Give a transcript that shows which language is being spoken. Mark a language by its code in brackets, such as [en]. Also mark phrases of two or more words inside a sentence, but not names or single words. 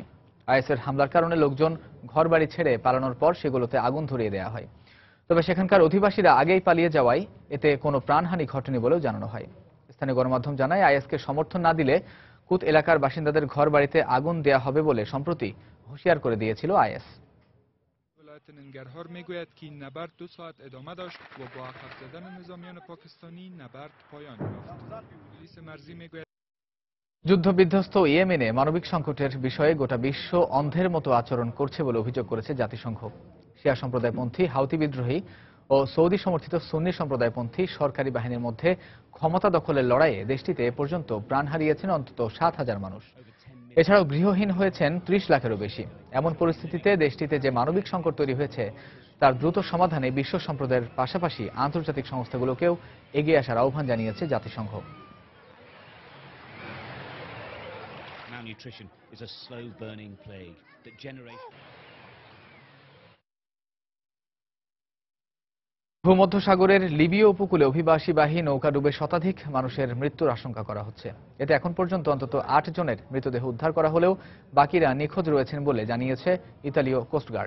[bn] আইএসের হামলার কারণে লোকজন ঘরবাড়ি ছেড়ে পালানোর পর সেগুলোতে আগুন ধরিয়ে দেওয়া হয়। তবে সেখানকার অধিবাসীরা আগেই পালিয়ে যাওয়ায় এতে কোনো প্রাণহানি ঘটেনি বলেও জানানো হয়। স্থানীয় গণমাধ্যম জানায়, আইএসকে সমর্থন না দিলে কুত এলাকার বাসিন্দাদের ঘরবাড়িতে আগুন দেয়া হবে বলে সম্প্রতি হুঁশিয়ার করে দিয়েছিল আইএস। [fa] ننگرهار میگوید که این نبرد 2 ساعت ادامه داشت و با عقب زدن نظامیان پاکستانی نبرد پایان یافت. پلیس مرزی میگوید [bn] যুদ্ধবিধ্বস্ত ইয়েমেনে মানবিক সংকটের বিষয়ে গোটা বিশ্ব অন্ধের মতো আচরণ করছে বলে অভিযোগ করেছে জাতিসংঘ। শিয়া সম্প্রদায়পন্থী হাউতি বিদ্রোহী ও সৌদি সমর্থিত সুন্নি সম্প্রদায়পন্থী সরকারি বাহিনীর মধ্যে ক্ষমতা দখলের লড়াইয়ে দেশটিতে এ পর্যন্ত প্রাণ হারিয়েছেন অন্তত 7,000 মানুষ। এছাড়াও গৃহহীন হয়েছেন 30 লাখেরও বেশি। এমন পরিস্থিতিতে দেশটিতে যে মানবিক সংকট তৈরি হয়েছে তার দ্রুত সমাধানে বিশ্ব সম্প্রদায়ের পাশাপাশি আন্তর্জাতিক সংস্থাগুলোকেও এগিয়ে আসার আহ্বান জানিয়েছে জাতিসংঘ। [en] Malnutrition is a slow-burning plague that generates. [bn] ভূমধ্যসাগরের লিবীয় উপকূলে অভিবাসীবাহী নৌকা ডুবে শতাধিক মানুষের মৃত্যুর আশঙ্কা করা হচ্ছে। এতে এখন পর্যন্ত অন্তত 8 জনের মৃতদেহ উদ্ধার করা হলেও বাকিরা নিখোঁজ রয়েছেন বলে জানিয়েছে ইতালীয় কোস্টগার্ড।